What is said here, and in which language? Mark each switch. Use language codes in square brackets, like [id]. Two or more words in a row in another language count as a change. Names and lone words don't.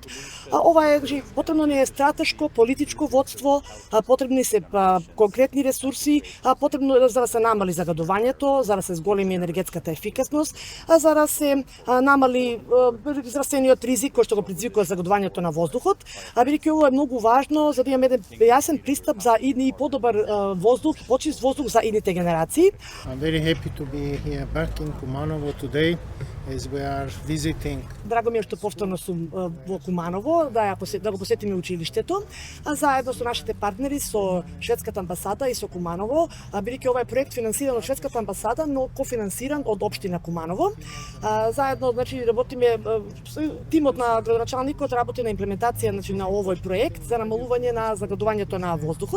[mk] Ова е потребно не е стратешко политичко водство, потребни се конкретни ресурси, потребно за да се намали загадувањето, за да се зголеми енергетската ефикасност, за да се намали здравствениот ризик кој што го предизвикува загадувањето на воздухот, бидејќи ова е многу важно за да имаме еден јасен пристап за идни и подобар воздух, почист воздух за идните генерации. [en] I'm very happy to be here back in Kumanovo today as we are visiting. [mk] Драго ми е што повторно сум во Куманово, да го посетиме училиштето, заедно со нашите партнери, со шведската амбасада и со Куманово, бидејќи ова е проект финансиран од шведската амбасада, но кофинансиран од општина Куманово. Заедно, работиме, тимот на градоначалникот работи на имплементација на овој проект за намалување на загадувањето на воздухот.